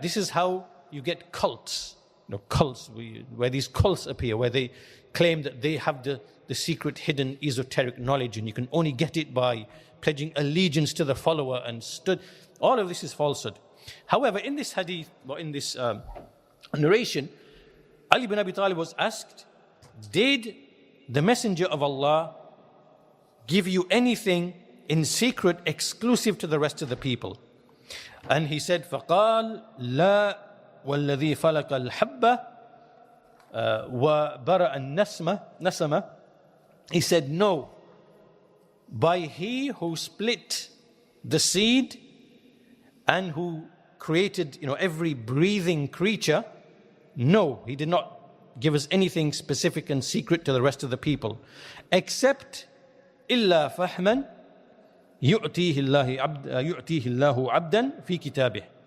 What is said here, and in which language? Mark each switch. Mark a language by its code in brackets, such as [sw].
[en] This is how you get cults. Cults, where these cults appear, where they claim that they have the secret hidden esoteric knowledge, and you can only get it by pledging allegiance to the follower and all of this is falsehood. However, in this hadith, or in this narration, Ali bin Abi Talib was asked, did the Messenger of Allah give you anything in secret exclusive to the rest of the people? And he said, [ar] فَقَالْ لَا وَالَّذِي فَلَقَ الْحَبَّةِ وَبَرَأَ النَّسَمَةِ. [en] He said, no. By he who split the seed and who created every breathing creature, no, he did not give us anything specific and secret to the rest of the people, except [ar] إِلَّا فَحْمًا يُؤْتِيهِ اللَّهُ عَبْدًا فِي كِتَابِهِ.